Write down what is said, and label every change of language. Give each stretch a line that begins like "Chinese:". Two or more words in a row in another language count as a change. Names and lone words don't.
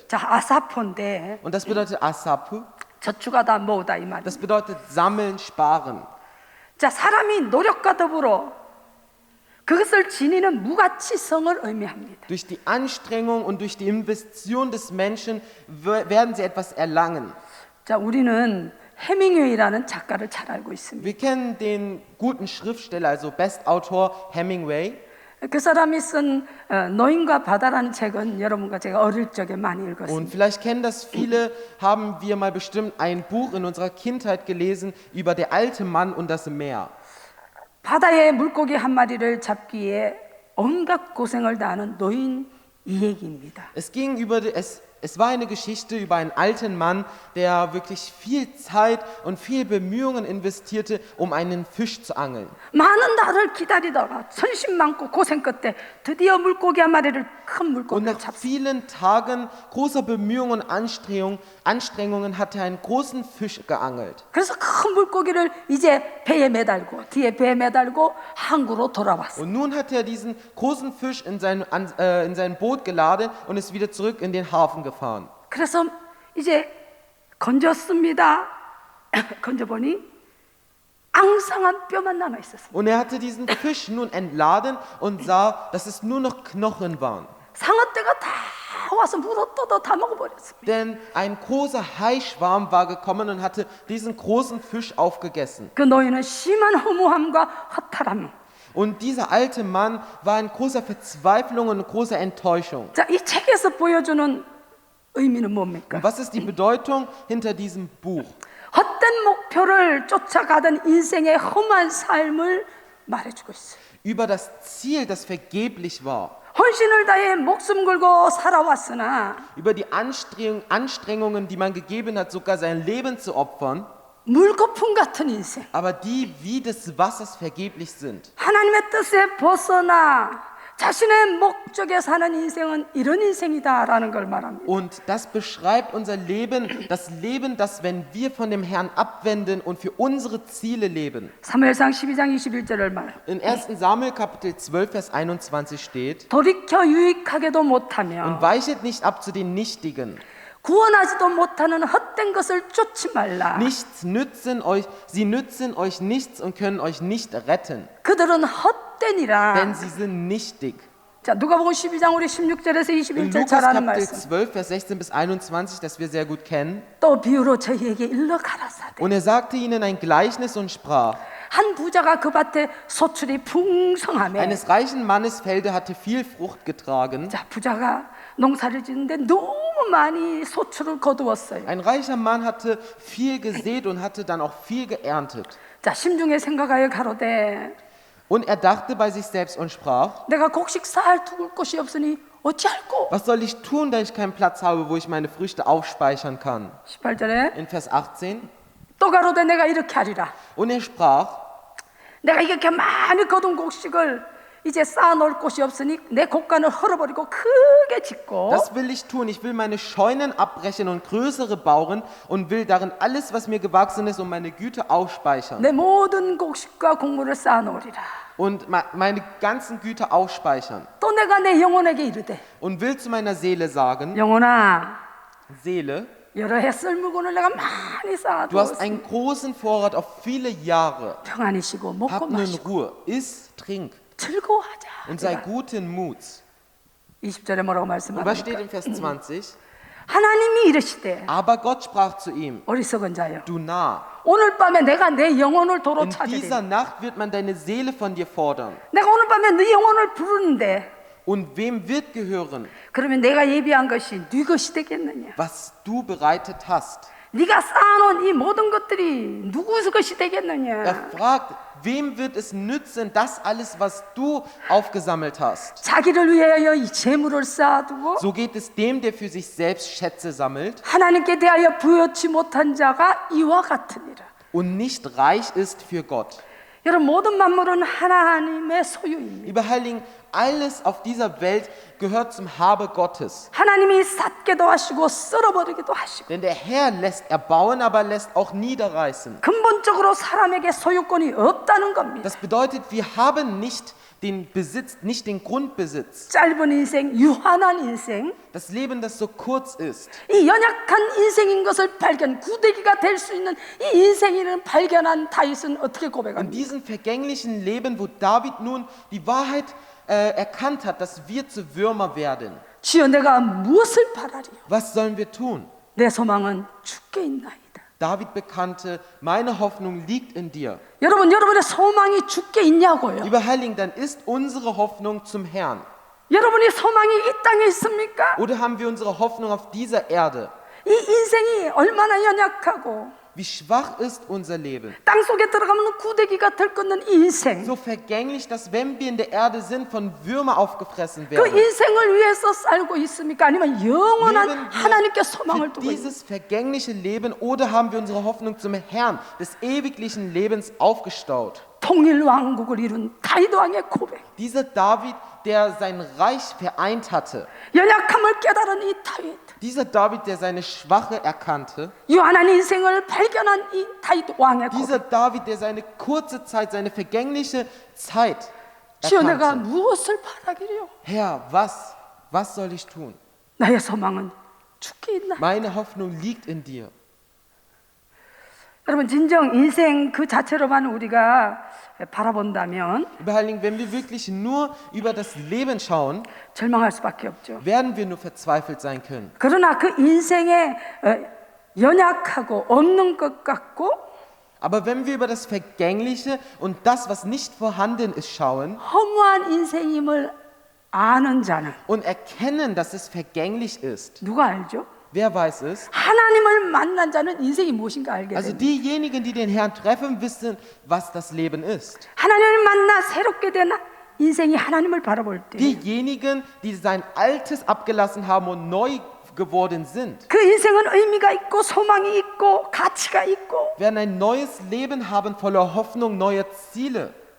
Korean: 자, 아사포인데
German: Und das bedeutet Asapu,
Korean: 저축하다 모으다 이 말이에요.
German: das bedeutet sammeln, sparen.
Korean: 자, 사람이 노력과 더불어 그것을 지니는 무가치성을 의미합니다.
German: Durch die Anstrengung und durch die Investition des Menschen werden sie etwas erlangen.
Korean: 자, 우리는 해밍웨이라는 작가를 잘 알고 있습니다.
German: Wir kennen den guten Schriftsteller, also Bestautor Hemingway.
Korean: 그 사람이 쓴 노인과 바다라는 책은 여러분과 제가 어릴 적에 많이
German: Und
Korean: 읽었습니다.
German: vielleicht kennen das viele, haben wir mal bestimmt ein Buch in unserer Kindheit gelesen über der alte Mann und das Meer.
Korean: 바다에 물고기 한 마리를 잡기에 온갖 고생을 다하는 노인 이 얘기입니다.
German: Es war eine Geschichte über einen alten Mann, der wirklich viel Zeit und viel Bemühungen investierte, um einen Fisch zu angeln.
Korean: 많은 날을 기다리다가 선심 많고 고생 끝에 드디어 물고기 한 마리를 큰
German: Und
Korean: 물고기를
German: nach
Korean: 잡습니다.
German: vielen Tagen großer Bemühungen und Anstrengungen hat er einen großen Fisch geangelt.
Korean: 그래서 큰 물고기를 이제 배에 매달고 뒤에 배에 매달고 항구로 돌아왔어요.
German: Und nun hat er diesen großen Fisch in sein Boot geladen und ist wieder zurück in den Hafen gefahren.
Korean: 그래서 이제 건졌습니다. 건져보니 앙상한 뼈만 남아 있었습니다.
German: Und er hatte diesen Fisch nun entladen und sah, dass es nur noch Knochen waren.
Korean: 상어떼가 다 와서 물어뜯어 다 먹어버렸습니다.
German: Denn ein großer Haischwarm war gekommen und hatte diesen großen Fisch aufgegessen.
Korean: 그 노인은 심한 허무함과 허탈함.
German: Und dieser alte Mann war in großer Verzweiflung und großer Enttäuschung.
Korean: 자, 이 책에서 보여주는 의미는 뭡니까?
German: Und was ist die Bedeutung hinter diesem Buch?
Korean: 헛된 목표를 쫓아가던 인생의 험한 삶을 말해주고 있어요.
German: Über das Ziel, das vergeblich war.
Korean: 헌신을 다해 목숨 걸고 살아왔으나
German: Über die Anstrengungen, die man gegeben hat, sogar sein Leben zu opfern,
Korean: 물거품 같은 인생.
German: aber die wie des Wassers vergeblich sind.
Korean: 하나님의 뜻에 벗어나 자신의 목적에 사는 인생은 이런 인생이다라는 걸 말합니다.
German: Und das beschreibt unser Leben, das, wenn wir von dem Herrn abwenden und für unsere Ziele leben.
Korean: 사무엘상 12장 21절을 말.
German: In 1. Samuel Kapitel 12, Vers 21 steht,
Korean: 돌이켜 유익하게도
German: und
Korean: 못하며
German: weichet nicht ab zu den Nichtigen.
Korean: 구원하지도 못하는 헛된 것을 쫓지 말라.
German: Sie nützen euch nichts und können euch nicht retten,
Korean: 그들은 헛되니라.
German: denn sie sind nichtig.
Korean: 자, 누가복음 12장 우리 16절에서
German: In
Korean: 21절
German: Lukas
Korean: 잘 아는
German: Kapitel
Korean: 말씀.
German: 12, Vers 16 bis 21, das wir sehr gut kennen.
Korean: 또 비유로 저희에게 일러 가라사대.
German: Und er sagte ihnen ein Gleichnis und sprach,
Korean: 한 부자가 그 밭에 소출이 풍성하며
German: eines reichen Mannes Felde hatte viel Frucht getragen.
Korean: 자, 부자가 농사를 짓는데 너무 많이 소출을 거두었어요.
German: Ein reicher Mann hatte viel gesät und hatte dann auch viel geerntet.
Korean: 자, 심중에 생각하여 가로되
German: Und er dachte bei sich selbst und sprach,
Korean: 내가 곡식 쌀 두을 곳이 없으니 어찌할꼬?
German: was soll ich tun, da ich keinen Platz habe, wo ich meine Früchte aufspeichern kann?
Korean: 18절에
German: In Vers 18.
Korean: 또 가로되 내가 이렇게 하리라.
German: Und er sprach,
Korean: 내가 이렇게 많이 거둔 곡식을 이제 쌓아놓을 곳이 없으니 내 곡간을 헐어버리고 크게 짓고
German: das will ich tun. Ich will meine Scheunen abbrechen und größere bauen und will darin alles, was mir gewachsen ist, um meine Güte aufspeichern.
Korean: 내 모든 곡식과 곡물을 쌓아놓으리라.
German: Und meine ganzen Güter aufspeichern.
Korean: 또 내가 내 영혼에게 이르되
German: Und will zu meiner Seele sagen,
Korean: 영혼아
German: Seele,
Korean: 여러 해 썰물 곤을 내가 많이
German: du hast
Korean: 쌓아두었으니
German: einen großen Vorrat auf viele Jahre.
Korean: 평안히 쉬고 먹고
German: Hab nun
Korean: 마시고
German: Ruhe, iss, trink
Korean: 즐거워하자.
German: und sei guten Muts.
Korean: 20절에 뭐라고
German: Und was steht
Korean: 말씀합니까?
German: in Vers 20?
Korean: 하나님이 이르시되
German: Aber Gott sprach zu ihm,
Korean: 어리석은 자여
German: du Narr,
Korean: 오늘 밤에 내가 내 영혼을 도로
German: in dieser
Korean: 찾으리.
German: Nacht wird man deine Seele von dir fordern.
Korean: 내가 오늘 밤에 네 영혼을 부르는데
German: Und wem wird gehören,
Korean: 그러면 내가 예비한 것이 네 것이 되겠느냐?
German: was du bereitet hast?
Korean: 네가 쌓아놓은 이 모든 것들이 누구의 것이
German: Er
Korean: 되겠느냐?
German: fragt, wem wird es nützen, das alles, was du aufgesammelt hast?
Korean: 자기를 위하여 이 재물을 쌓아두고
German: So geht es dem, der für sich selbst Schätze sammelt
Korean: 하나님께 대하여 부여치 못한 자가 이와 같으니라.
German: und nicht reich ist für Gott.
Korean: 여러분 모든 만물은 하나님의 소유입니다.
German: Lieber Heiligen, alles auf dieser Welt gehört zum Habe Gottes.
Korean: 하나님이 쌓게도 하시고 썰어버리기도 하시고
German: Denn der Herr lässt erbauen, aber lässt auch niederreißen.
Korean: 근본적으로 사람에게 소유권이 없다는 겁니다.
German: Das bedeutet, wir haben nicht den Besitz, nicht den Grundbesitz.
Korean: 짧은 인생, 유한한 인생,
German: Das Leben, das so kurz ist.
Korean: 이 연약한 인생인 것을 발견, 구대기가 될 수 있는 이 인생을 발견한 다윗은 어떻게
German: In
Korean: 고백합니까?
German: diesem vergänglichen Leben, wo David nun die Wahrheit erkannt hat, dass wir zu Würmer werden.
Korean: 주여 내가 무엇을 바라리요?
German: Was sollen wir tun?
Korean: 내 소망은 주께 있나이다.
German: David bekannte, meine Hoffnung liegt in dir.
Korean: 여러분, 여러분의 소망이 주께 있냐고요?
German: Lieber Heiligen, dann ist unsere Hoffnung zum Herrn.
Korean: 여러분의 소망이 이 땅에 있습니까?
German: Oder haben wir unsere Hoffnung auf dieser Erde?
Korean: 이 인생이 얼마나 연약하고
German: Wie schwach ist unser Leben?
Korean: 땅 속에 들어가면 구데기가 들끓는 이 인생.
German: So vergänglich, dass wenn wir in der Erde sind, von Würmer aufgefressen
Korean: 그
German: werden.
Korean: 인생을 위해서 살고 있습니까? 아니면 영원한
German: Leben
Korean: 하나님께
German: wir
Korean: 소망을
German: für
Korean: 두고 있습니까?
German: dieses vergängliche Leben oder haben wir unsere Hoffnung zum Herrn des ewiglichen Lebens aufgestaut?
Korean: 통일 왕국을 이룬 다윗 왕의 고백.
German: Dieser David, der sein Reich vereint hatte.
Korean: 연약함을 깨달은 이 다윗.
German: Dieser David, der seine Schwache erkannte.
Korean: 유한한 인생을 발견한 이 다윗 왕의
German: Dieser
Korean: 고백.
German: David, der seine kurze Zeit, seine vergängliche Zeit
Korean: 주여 내가
German: erkannte.
Korean: 무엇을 바라기려?
German: Herr, was soll ich tun?
Korean: 나의 소망은 주께 있나?
German: Meine Hoffnung liegt in dir.
Korean: 여러분 진정 인생 그 자체로만 우리가 바라본다면
German: Lieber Heiligen, wenn wir wirklich nur über das Leben schauen,
Korean: 절망할 수밖에 없죠.
German: werden wir nur verzweifelt sein können.
Korean: 그러나 그 인생에 연약하고 없는 것 같고
German: Aber wenn wir über das Vergängliche und das, was nicht vorhanden ist, schauen
Korean: 허무한 인생임을 아는 자는
German: und erkennen, dass es vergänglich ist,
Korean: 누가 알죠?
German: wer weiß es?
Korean: 하나님을 만난 자는 인생이 무엇인가 알게
German: Also
Korean: 됩니다.
German: diejenigen, die den Herrn treffen, wissen, was das Leben ist.
Korean: 하나님을 만나 새롭게 된 인생이 하나님을 바라볼 때
German: Diejenigen, die sein Altes abgelassen haben und neu geworden sind,
Korean: 그 인생은 의미가 있고 소망이 있고 가치가 있고
German: werden ein neues Leben haben voller Hoffnung, neuer Ziele.